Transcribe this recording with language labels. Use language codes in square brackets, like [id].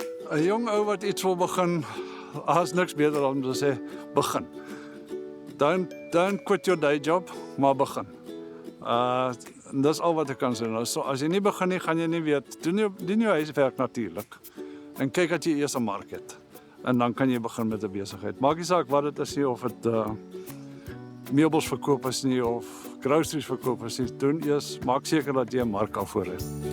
[af] 'n Jong ou wat iets wil begin, as niks beter om te sê, begin. [en] Don't quit your day job, [af] maar begin. Dis al wat ek kan sê. Nou, so, as jy nie begin nie, gaan jy nie weet. Doen jou huiswerk natuurlik. En kyk dat jy eers 'n mark het. En dan kan jy begin met 'n besigheid. Maak nie saak wat dit is nie, of dit meubels verkoop is nie, of groceries verkoop is nie. Doen eers, maak seker dat jy 'n mark al voor het.